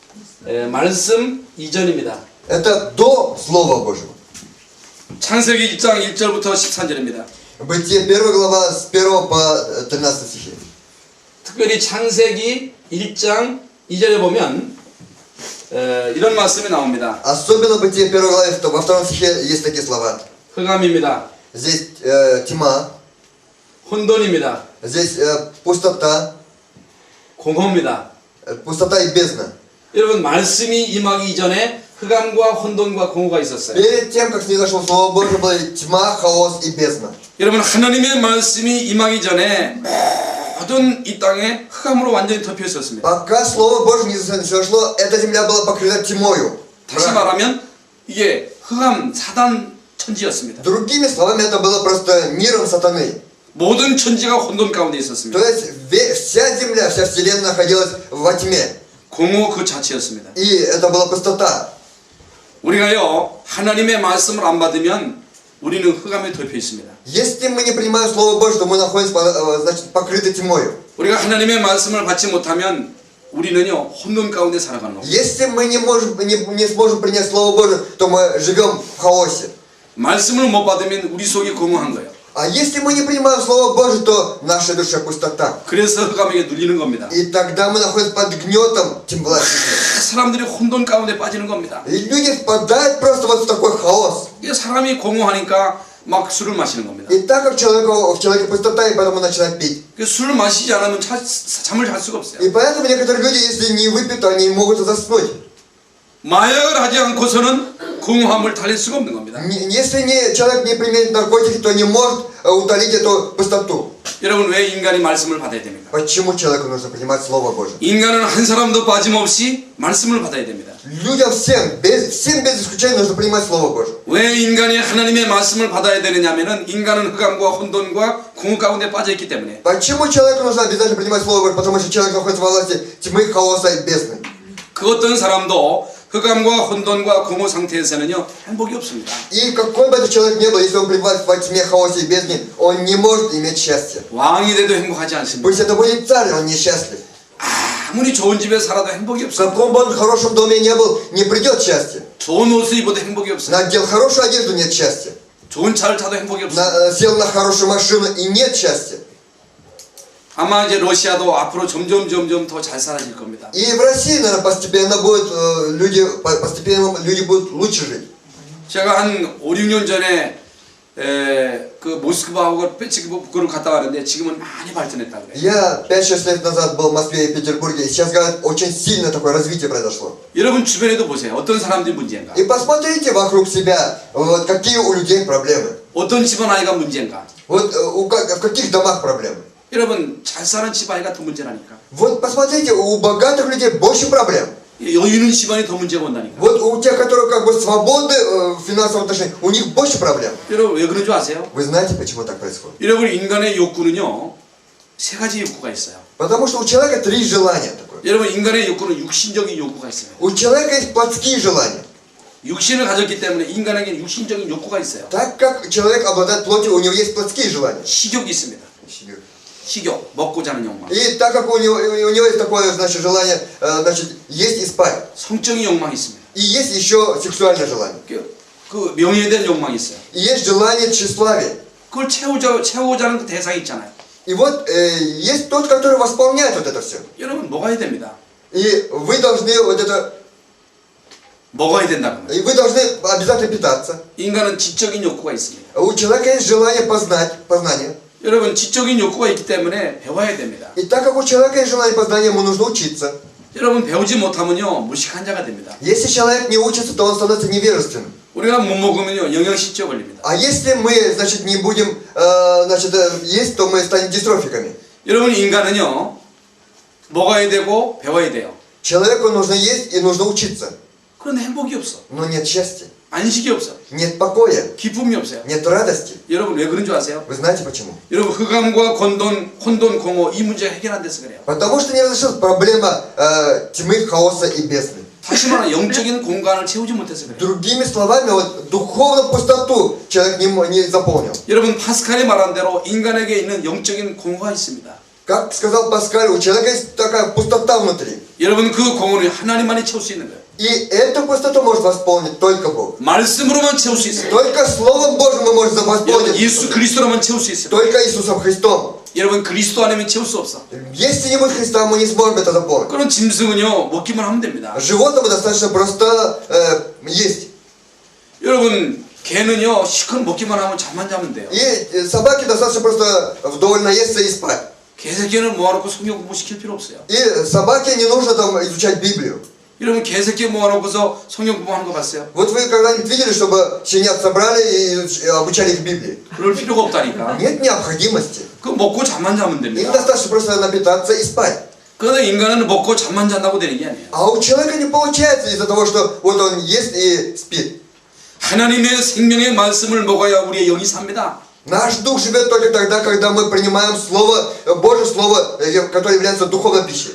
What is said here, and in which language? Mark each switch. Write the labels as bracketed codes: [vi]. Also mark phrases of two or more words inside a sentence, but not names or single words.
[ko] 말씀 이전입니다. [ru] это до Слова Божьего. [ko] 창세기 1장 1절부터 14절입니다. [ru] Бытие 1 глава с 1 по 13 стихи. [ko] 특별히 창세기 1장 2절에 보면 이런 말씀이 나옵니다. [ru] Особенно Бытие 1 главе, во 2 стихе есть такие слова. [ko] 흑암입니다. [ru] Здесь тьма, [ko] 혼돈입니다. [ru] здесь пустота, [ko] 공허입니다. [ru] пустота и бездна. [ko] 여러분 말씀이 임하기 이전에 흑암과 혼돈과 공허가 있었어요. [ru] Перед тем, как снизошло Слово Божье, была тьма, хаос и бездна. [ko] 여러분 하나님의 말씀이 임하기 전에 모든 이 땅에 흑암으로 완전히 덮여 있었습니다. [ru] Пока Слово Божье не снизошло, эта земля была покрыта тьмою. [ko] 다시 말하면 이게 흑암 사단 천지였습니다. [ru] Другими словами, это было просто миром сатаны. [ko] 모든 천지가 혼돈 가운데 [ru] То [ko] 있었습니다. [ru] есть вся земля, вся вселенная находилась во тьме. [ko] 공허 그 자체였습니다. [ru] И это была пустота. [ko] 우리가요 하나님의 말씀을 안 받으면 우리는 흑암에 덮여 있습니다. [ru] Если мы не принимаем Слово Божье, то мы находимся, значит, покрыты тьмою. [ko] 우리가 하나님의 말씀을 받지 못하면 우리는요 혼돈 가운데 살아가는 겁니다. [ru] Если мы не сможем принять Слово Божье, то мы живем в хаосе. [ko] 말씀을 못 받으면 우리 속이 공허한 거예요. [ru] А если мы не принимаем Слово Божие, то в нашей душе пустота. [ko] 그래서 흑암에게 눌리는 겁니다. [ru] И тогда мы находимся под гнетом темноты. [ko] 사람들이 혼돈 가운데 빠지는 겁니다. [ru] И люди впадают просто вот в такой хаос. [ko] 이게 사람이 공허하니까 막 술을 마시는 겁니다. [ru] И так как в человеке пустота, и поэтому начинают пить. [ko] 술을 마시지 않으면 잠을 잘 수가 없어요. [ru] И поэтому некоторые люди, если не выпьют, то они могут заснуть. [ko] 마약을 하지 않고서는 공허함을 달랠 수가 없는 겁니다. [ru] Если человек не применит наркотики, то не может утолить эту пустоту. [ko] 여러분 왜 인간이 말씀을 받아야 됩니까? [ru] Почему человеку нужно принимать Слово Божие? [ko] 인간은 한 사람도 빠짐없이 말씀을 받아야 됩니다. [ru] Людям всем без исключения нужно принимать Слово Божие. [ko] 왜 인간이 하나님의 말씀을 받아야 되느냐면은 인간은 흑암과 혼돈과 공허 가운데 빠져 있기 때문에. [ru] Почему человеку нужно обязательно принимать Слово Божие? Потому что человек находится во власти тьмы, хаоса и бездны. [ko] 그 어떤 사람도 흑암과 혼돈과 공허 상태에서는요 행복이 없습니다. [ru] И какой бы этот человек ни был, если он пребывает во тьме, хаосе и бездне, он не может иметь счастья. [ko] 왕이 돼도 행복하지 않습니다. [ru] Пусть это будет царь, он несчастлив. [ko] 아무리 좋은 집에 살아도 행복이 [ru] В [ko] 없어요. [ru] каком бы он хорошем доме не был, не придет счастье. [ko] 좋은 옷을 입어도 행복이 없어요. [ru] Надел хорошую одежду, нет счастья. [ko] 좋은 차를 타도 행복이 없어요. [ru] Сел на хорошую машину и нет счастья. [ko] 아마 이제 러시아도 앞으로 점점 더 잘 살아질 겁니다. [ru] И в России, наверное, постепенно люди будут лучше жить. [ko] 제가 한 5, 6년 전에 그 모스크바하고 페치부르크를 갔다 왔는데 지금은 많이 발전했다 그래요. [ru] Я 5-6 лет назад был в Москве и Петербурге, и сейчас, говорят, очень сильное такое развитие произошло. [ko] 여러분 주변에도 보세요. 어떤 사람들이 문제인가? [ru] И посмотрите вокруг себя, вот какие у людей проблемы. [ko] 어떤 집안 아이가 문제인가? [ru] Вот в каких домах проблемы. [ko] 여러분 잘 사는 집안이가 더 문제라니까. [ru] Вот посмотрите, у богатых людей больше проблем. [ko] 여유 있는 집안이 더 문제가 온다니까. [ru] Вот у тех, которые как бы свободны в финансовом отношении, у них больше проблем. [ko] 여러분 왜 그런 줄 아세요? [ru] Вы знаете, почему так происходит? [ko] 여러분 인간의 욕구는요 세 가지 욕구가 있어요. [ru] Потому что у человека 3 желания такое. [ko] 여러분 인간의 욕구는 육신적인 욕구가 있어요. [ru] У человека есть плотские желания. [ko] 육신을 가졌기 때문에 인간에게는 육신적인 욕구가 있어요. [ru] Так как человек обладает плотью, у него есть плотские желания. [ko] 식욕이 있습니다. 식욕, 먹고 자는 욕망. [ru] И так как у него есть такое, значит, желание, значит, есть и спать. [ko] 성적인 욕망이 있습니다. [ru] И есть еще сексуальное желание. [ko] 그 명예에 대한 욕망이 있어요. [ru] И есть желание тщеславия. [ko] 그걸 채우고자 하는 그 대상이 있잖아요. [ru] И вот есть тот, который восполняет вот это все. [ko] 여러분 먹어야 됩니다. [ru] И вы должны вот это, [ko] 먹어야 된다고. [ru] и вы должны обязательно питаться. [ko] 인간은 지적인 욕구가 있습니다. [ru] У человека есть желание познания. [ko] 여러분 지적인 욕구가 있기 때문에 배워야 됩니다. [ru] И так как у человека есть желание познания, ему нужно учиться. [ko] 여러분 배우지 못하면요 무식한 자가 됩니다. [ru] Если человек не учится, то он становится невежественным. [ko] 우리가 못 먹으면요 영양실조 걸립니다. [ru] А если мы, значит, не будем, значит, есть, то мы станем дистрофиками. [ko] 여러분 인간은요 먹어야 되고 배워야 돼요. [ru] Человеку нужно есть и нужно учиться. [ko] 그런데 행복이 없어. [ru] Но нет счастья, [ko] 안식이 없어. [ru] нет покоя, [ko] 기쁨이 없어요. [ru] нет радости. [ko] 여러분 왜 그런 줄 아세요? [ru] Вы знаете почему? [ko] 여러분 흑암과 혼돈, 공허 이 문제가 해결 안 돼서 그래요. [ru] Потому что не разрешилась проблема тьмы, хаоса и бездны. [ko] 다시 말하면 영적인 공간을 채우지 못해서 그래요. [ru] Другими словами, вот духовную пустоту человек не заполнил. [ko] 여러분 파스칼이 말한 대로 인간에게 있는 영적인 공허가 있습니다. [ru] Как сказал Паскаль, у человека есть такая пустота внутри. [ko] 여러분 그 공허를 하나님만이 채울 수 있는 거예요. [ru] И эту пустоту может восполнить только Бог. [ko] 말씀으로만 채울 수 있어요. [ru] Только Словом Божьим мы можем [ko] 여러분 [ru] восполнить. [ko] 예수 그리스도로만 채울 수 있어요. [ru] Только Иисусом Христом. [ko] 여러분 그리스도 아니면 채울 수 없어. [ru] Если не будет Христа, мы не сможем это заполнить. [ko] 그런 짐승은요 먹기만 하면 됩니다. [ru] Животному достаточно просто есть. [ko] 여러분 개는요 시컷 먹기만 하면 잠만 자면 돼요. [ru] И собаке достаточно просто вдоволь наесться и спать. [ko] 개새끼는 모아놓고 성경 공부 시킬 필요 없어요. [ru] И собаке не нужно там изучать Библию. [ko] 여러분 개새끼 모아놓고서 성경 공부하는 거 봤어요? [ru] Вот вы когда-нибудь видели, чтобы щенят собрали и обучали их Библии? [ko] 그럴 필요가 없다니까. [ru] Нет необходимости. [ko] 그 먹고 잠만 자면 [ru] Им [ko] 됩니다. [ru] достаточно просто напитаться и спать. [ko] 그런데 인간은 먹고 잠만 잔다고 되는 게 아니에요. [ru] А у человека не получается из-за того, что вот он ест и спит. [ko] 하나님의 생명의 말씀을 먹어야 우리의 영이 삽니다. [ru] Наш дух живет только тогда, когда мы принимаем Слово, Божье Слово, которое является духовной пищей.